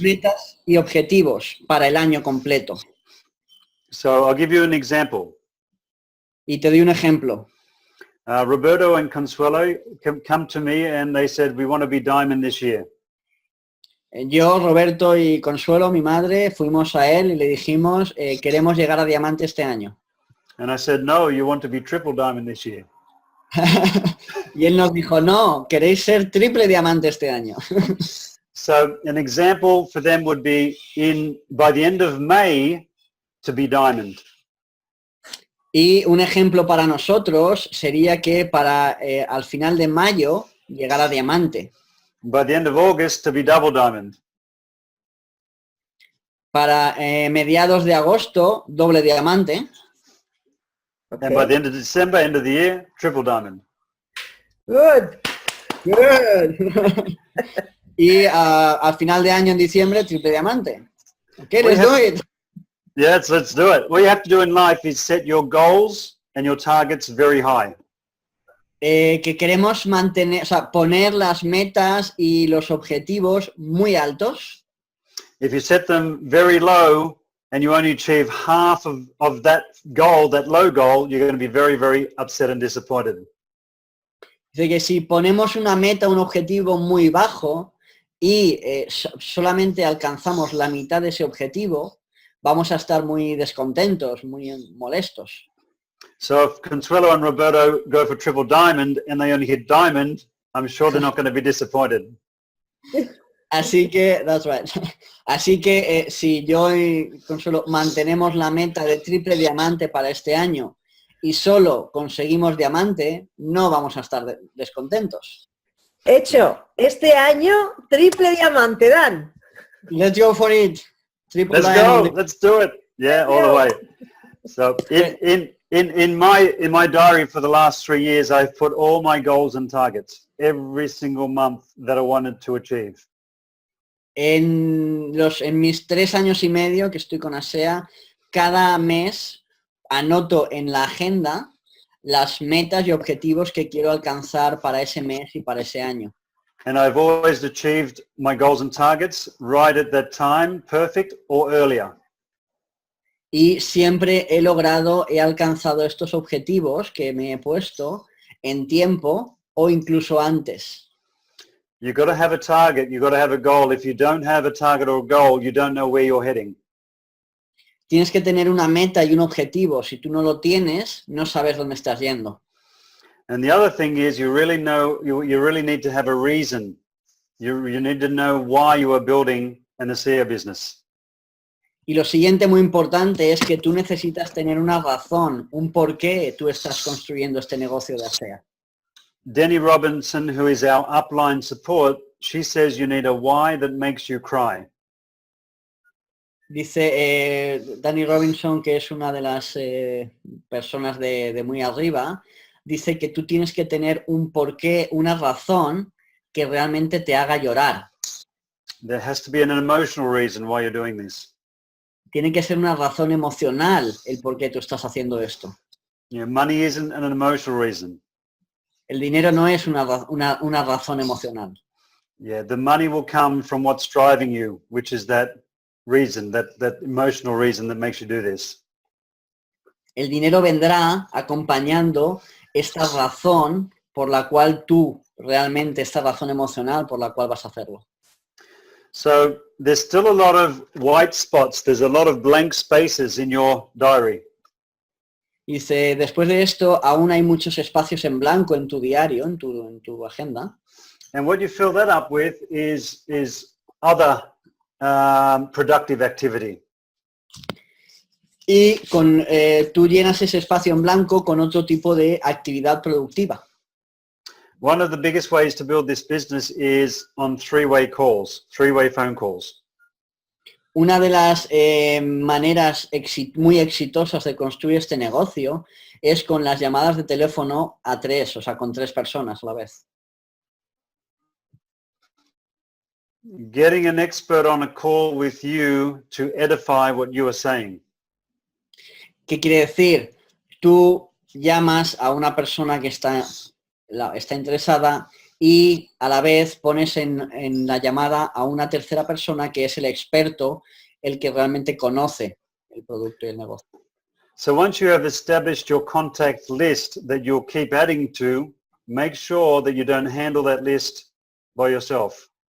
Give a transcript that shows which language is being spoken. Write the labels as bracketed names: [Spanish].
[Spanish] metas y objetivos para el año completo. [English] So I'll give you an example. [Spanish] Y te doy un ejemplo. [English] Roberto and Consuelo come to me and they said, we want to be diamond this year. [Spanish] Yo, Roberto y Consuelo, mi madre, fuimos a él y le dijimos, queremos llegar a diamante este año. [English] And I said, no, you want to be triple diamond this year. [Spanish] Y él nos dijo, no, queréis ser triple diamante este año. [English] So an example for them would be by the end of May to be diamond. [Spanish] Y un ejemplo para nosotros sería que para al final de mayo llegar a diamante. [English] By the end of August to be double diamond. [Spanish] Para mediados de agosto, doble diamante. [English] And by the end of December, end of the year, triple diamond. Good. Good. [Spanish] Y al final de año, en diciembre, triple diamante. [English] Okay, let's do it. Yes, let's do it. What you have to do in life is set your goals and your targets very high. [Spanish] Que queremos mantener, o sea, poner las metas y los objetivos muy altos. [English] If you set them very low and you only achieve half of that goal, that low goal, you're going to be very, very upset and disappointed. [Spanish] Dice que si ponemos una meta, un objetivo muy bajo y solamente alcanzamos la mitad de ese objetivo, vamos a estar muy descontentos, muy molestos. [English] So if Consuelo and Roberto go for triple diamond and they only hit diamond, I'm sure they're not going to be disappointed. [Spanish] Así que, [English] that's right. [Spanish] Así que si yo y Consuelo mantenemos la meta de triple diamante para este año y solo conseguimos diamante, no vamos a estar descontentos. Hecho, este año triple diamante, Dan. [English] Let's go for it. Triple Let's diamond. go. Let's do it. Yeah, all the way. So in my diary for the last 3 years, I've put all my goals and targets every single month that I wanted to achieve. [Spanish] En mis 3 años y medio que estoy con ASEA, cada mes anoto en la agenda las metas y objetivos que quiero alcanzar para ese mes y para ese año. [English] And I've always achieved my goals and targets right at that time, perfect or earlier. [Spanish] Y siempre he alcanzado estos objetivos que me he puesto en tiempo o incluso antes. [English] You've got to have a target, you've got to have a goal. If you don't have a target or a goal, you don't know where you're heading. [Spanish] Tienes que tener una meta y un objetivo. Si tú no lo tienes, no sabes dónde estás yendo. [English] And the other thing is you really need to have a reason You need to know why you are building an ASEA business. [Spanish] Y lo siguiente muy importante es que tú necesitas tener una razón, un por qué tú estás construyendo este negocio de ASEA. [English] Denny Robinson, who is our upline support, she says you need a why that makes you cry. [Spanish] Dice Danny Robinson, que es una de las personas de muy arriba, dice que tú tienes que tener un porqué, una razón que realmente te haga llorar. [English] There has to be an emotional reason why you're doing this. [Spanish] Tiene que ser una razón emocional el por qué tú estás haciendo esto. [English] You know, money isn't an emotional reason. [Spanish] El dinero no es una razón emocional. [English] Yeah, the money will come from what's driving you, which is that reason, that emotional reason that makes you do this. [Spanish] El dinero vendrá acompañando esta razón por la cual tú realmente, esta razón emocional por la cual vas a hacerlo. [English] So there's still a lot of white spots. There's a lot of blank spaces in your diary. [Spanish] Dice, después de esto, aún hay muchos espacios en blanco en tu diario, en tu agenda. [English] And what you fill that up with is other productive activity. [Spanish] Y tú llenas ese espacio en blanco con otro tipo de actividad productiva. [English] One of the biggest ways to build this business is on three-way phone calls. [Spanish] Una de las maneras muy exitosas de construir este negocio es con las llamadas de teléfono a 3, o sea, con 3 personas a la vez. [English] Getting an expert on a call with you to edify what you are saying. [Spanish] ¿Qué quiere decir? Tú llamas a una persona que está interesada y a la vez pones en la llamada a una tercera persona que es el experto, el que realmente conoce el producto y el negocio. [English] So once you have established your contact list that you'll keep adding to, make sure that you don't handle that list by yourself.